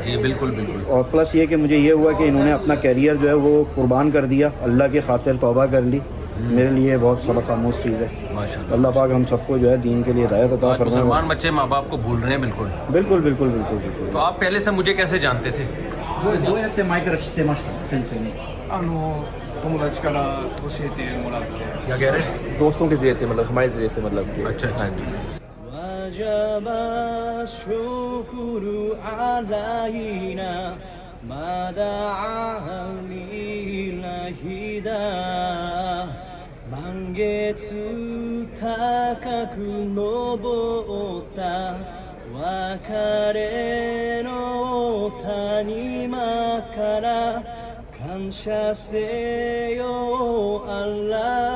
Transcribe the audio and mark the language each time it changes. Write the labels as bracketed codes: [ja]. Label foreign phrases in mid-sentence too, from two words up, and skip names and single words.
[ur] جی بالکل بالکل اور پلس یہ کہ مجھے یہ ہوا کہ انہوں نے اپنا کیریئر جو ہے وہ قربان کر دیا اللہ کی خاطر توبہ کر لی میرے لیے بہت سبق آموز چیز ہے माशाल्लाह اللہ پاک ہم سب کو جو ہے دین کے لیے ہدایت عطا आज फरमाए مسلمان بچے ماں باپ کو بھول رہے ہیں بالکل بالکل بالکل بالکل بالکل تو آپ پہلے سے مجھے کیسے جانتے تھے [ja] どうやって前から知ってました先生に友達から教えてもらって [ur] کیا کہہ رہے ہیں دوستوں کے ذریعے سے مطلب ہمارے ذریعے سے مطلب کہ اچھا اچھا [ar] وجب شكر علينا ما دعا لله [ja] 満月高く昇った別れの谷間から感謝せよアラ